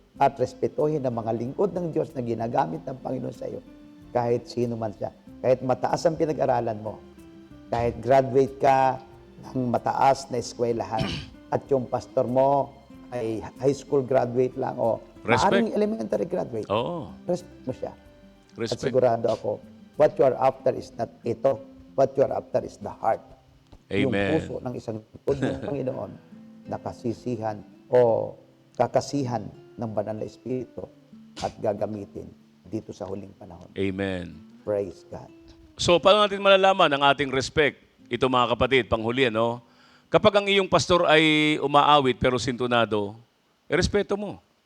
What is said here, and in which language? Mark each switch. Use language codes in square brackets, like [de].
[tl] At respetuhin ang mga lingkod ng Diyos na ginagamit ng Panginoon sa iyo. Kahit sino man siya. Kahit mataas ang pinag-aralan mo. Kahit graduate ka ng mataas na eskwelahan. At yung pastor mo ay high school graduate lang o [en] Respect. [tl] maaring elementary graduate. Oo. Respect mo siya. At [en] Respect. [tl] sigurado ako, [en] what you are after is not [tl] ito. [en] What you are after is the heart. [tl] Yung Amen. puso ng isang lingkod ng Panginoon nakasisihan o kakasihan ng banal na Espiritu at gagamitin dito sa huling panahon. Amen. [en] Praise God. [tl] So, paano natin malalaman ang ating respect? Ito mga kapatid, panghuli, no? Kapag ang iyong pastor ay umaawit pero sintunado, respeto mo.